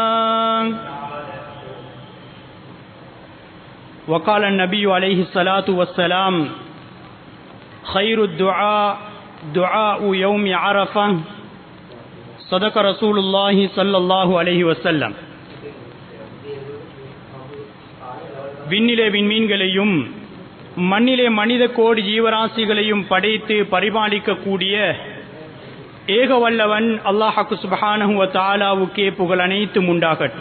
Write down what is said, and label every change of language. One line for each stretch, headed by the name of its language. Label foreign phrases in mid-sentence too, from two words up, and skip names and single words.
Arabic: وقال النبي عليه الصلاة والسلام خير الدعاء دعاء يوم عرفة صدق رسول الله صلى الله عليه وسلم.
Tamil: விண்ணிலே விண்மீன்களையும் மண்ணிலே மனித கோடி ஜீவராசிகளையும் படைத்து பரிபாலிக்கக்கூடிய ஏகவல்லவன் அல்லாஹ்வுக்கு
Arabic: سبحانه وتعالى
Tamil: புகழ் அனைத்தும் உண்டாகட்டும்.